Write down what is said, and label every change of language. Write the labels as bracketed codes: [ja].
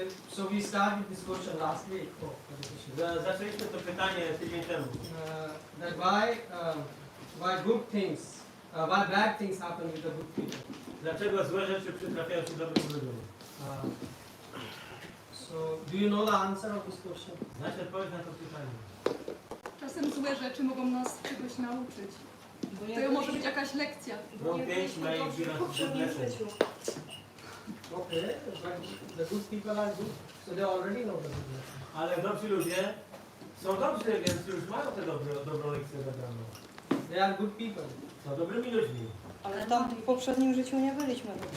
[en] So we started this question last week. [pl] Zaczęliśmy to pytanie tydzień temu. [en] That why good things, why bad things happen with the good people. [pl] Dlaczego złe rzeczy przytrafiają się dobrym ludziom? [en] So do you know the answer of this question? [pl] Znacie odpowiedź na to pytanie. Czasem złe rzeczy mogą nas czegoś nauczyć. To może być jakaś lekcja. [en] Wrong things may give us good lessons. Okay, but the good people are good, so they already know the good lesson. [pl] Ale dobrzy ludzie są dobrzy, więc już mają tę dobrą lekcję zabraną. [en] They are good people. [pl] Są dobrymi ludźmi. Ale tam w poprzednim życiu nie byliśmy.